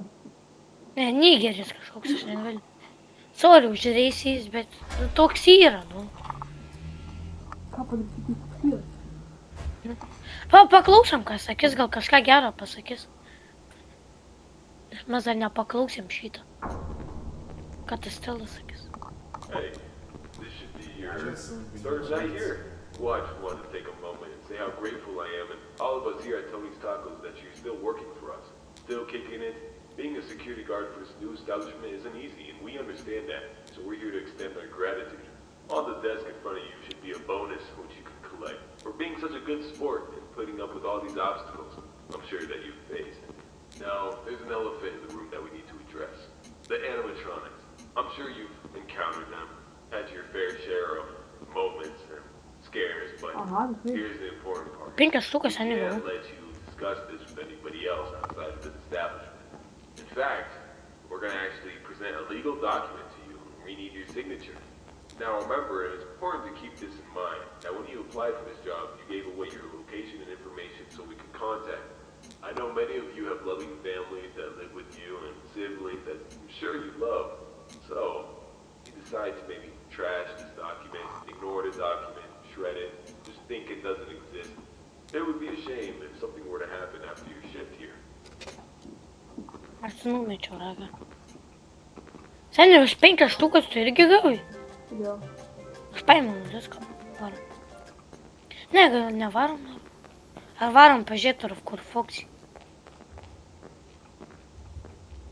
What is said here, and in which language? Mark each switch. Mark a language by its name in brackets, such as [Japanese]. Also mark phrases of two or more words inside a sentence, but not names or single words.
[Lithuanian] Ne, nigeris kažkoks, aš negaliu. Sorry už reisys, bet toks yra, nu. Ką padaryti, toks yra? Paklausom, ką sakys, gal kažką gero pasakys. Mes dar nepaklausėm šitą. Ką tas Stelas sakys. [English] Hey, this should be your third night here. Well, I just wanted to take a moment and say how grateful I am and all of us here at Tony's Tacos that you're still working for us, still kicking it. Being a security guard for this new establishment isn't easy, and we understand that, so we're here to extend our gratitude. On the desk in front of you should be a bonus which you can collect for being such a good sport and putting up with all these obstacles I'm sure that you've faced. Now, there's an elephant in the room that we need to address. The animatronics. I'm sure you've encountered them, had your fair share of moments and scares, but here's the important part. [Lithuanian] Penkias štukas, [English] We [Lithuanian] seniai [English] can't [Lithuanian] gavau. [English] let you discuss this with anybody else outside of this establishment. In fact, we're going to actually present a legal document to you, and we need your signature. Now remember, it's important to keep this in mind, that when you applied for this job, you gave away your location and information so we could contact you. I know many of you have loving families that live with you and siblings that I'm sure you love. So, you decide to maybe trash this document, ignore the document, shred it, just think it doesn't exist. It would be a shame if something were to happen after your shift here. [Lithuanian] Aš numečiau ragą. Seniai, už 5 štukas tu irgi gavai. Jo. Aš paėmiau viską. Varom. Ne, gal nevarom. Ar varom pažiūrėti, ar kur Foxy.